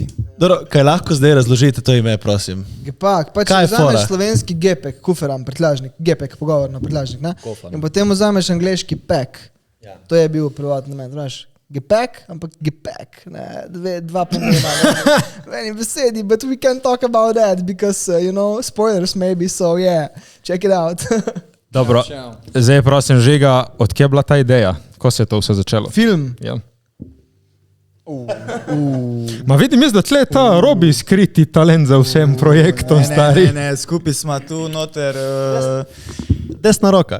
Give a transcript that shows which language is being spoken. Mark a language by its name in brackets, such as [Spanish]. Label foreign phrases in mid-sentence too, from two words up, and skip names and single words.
[Slovenian] Dobro, kaj lahko zdaj razložite to ime, prosim? Gepak, pa če vzameš slovenski gepek, kuferan, prtljažnik, gepek, pogovorno prtljažnik, ne? In potem vzameš angleški pack. To je bil privatni namen, znaš? Gepek, ampak gepek, ne, dva pomena. Meni besedi, [English] but we can't talk about that, because, you know, spoilers maybe, so yeah, check it out. [Slovenian] Dobro, zdaj prosim Žiga, odkje je bila ta ideja? Ko se je to vse začelo? Film? Ja. Ma vidim jaz, da tle ta Robi skriti talent za vsem projektom, stari. Ne, skupaj smo tu noter. Desna roka.